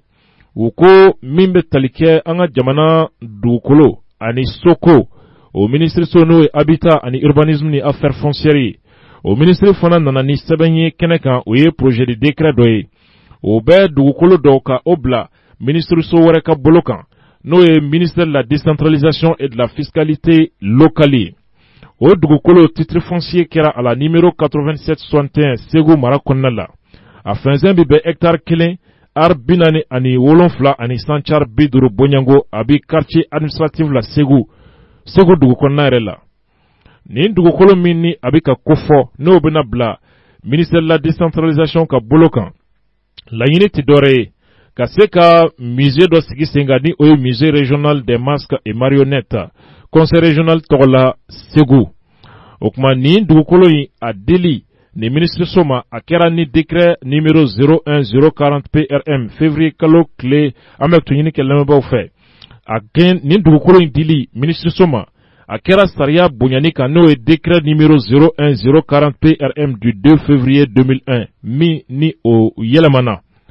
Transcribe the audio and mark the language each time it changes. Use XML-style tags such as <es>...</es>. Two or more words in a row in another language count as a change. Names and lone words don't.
<bm>U ko min bɛ tali kɛ an ka jamana dugukolo ani soko, o ministre so n'o ye habitat ani urbanisme ni</bm> <fr>affaires foncières</fr> <bm>ye. O ministre fana nana ni sɛbɛn ye kɛnɛ kan o ye</bm> <fr>projet de décret</fr> <bm>dɔ ye. O bɛ dugukolo dɔw ka o bila ministre so wɛrɛ ka bolo kan n'o ye</bm> <fr>ministère de la décentralisation et de la fiscalité locale.</fr> <bm>O dugukolo</bm> <fr>titre foncier</fr> <bm>kɛra a la numéro 8761 Segu mara kɔnɔna la. A fɛnsɛn bi bɛ hectare 1 ar 47 ani sanchar 50 Bonyango a bi</bm> <fr>quartier administratif</fr> <bm>la Segu dugu kɔnɔna yɛrɛ la. Nin dugukolo min ni a bi ka kofɔ n'o bɛna bila</bm> <fr>ministère de la décentralisation</fr> <bm>ka bolo kan. Laɲini ti dɔwɛrɛ ye ka se ka musée dɔ sigi sen kan ni o ye</bm> <fr>musée régional des masques et marionnettes conseil régional</fr> <bm>tɔgɔ la Segu. O kuma nin dugukolo in a deli ni ministre soma a kɛra ni</bm> <fr>décret numéro 01040 PRM</fr> <bm>février kalo tile an bɛ tuɲini kɛ lamɛnbaaw fɛ. A gɛn nin dugukolo in dili ministre soma a kɛra sariya bonyani kan n'o ye</bm> <fr>décret numéro 01040 PRM du 2 février 2001</fr> <bm>min ni o yɛlɛmana.</bm>